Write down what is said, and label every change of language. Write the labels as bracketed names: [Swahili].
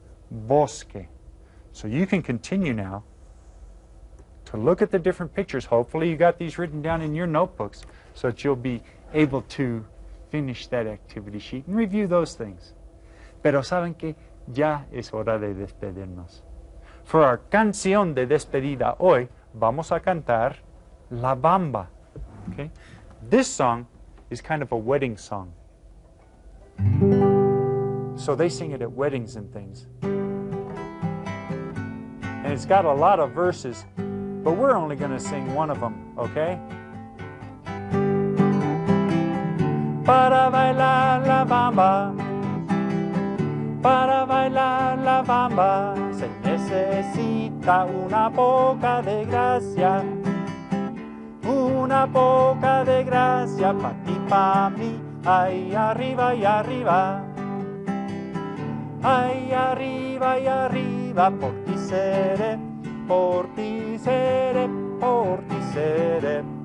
[English] Bosque. So you can continue now to look at the different pictures. Hopefully you got these written down in your notebooks so that you'll be able to finish that activity sheet and review those things. [Spanish] Pero saben que ya es hora de despedirnos. [English] For our [Spanish] canción de despedida hoy, vamos a cantar La Bamba. [English] Okay? This song is kind of a wedding song. So they sing it at weddings and things. And it's got a lot of verses, but we're only going to sing one of them, okay? [Spanish] Para bailar la bamba, para bailar la bamba, se necesita una poca de gracia, una poca de gracia pa' ti, pa' mí, ahí arriba y arriba, ahí arriba y arriba, por ti seré, por ti seré, por ti seré.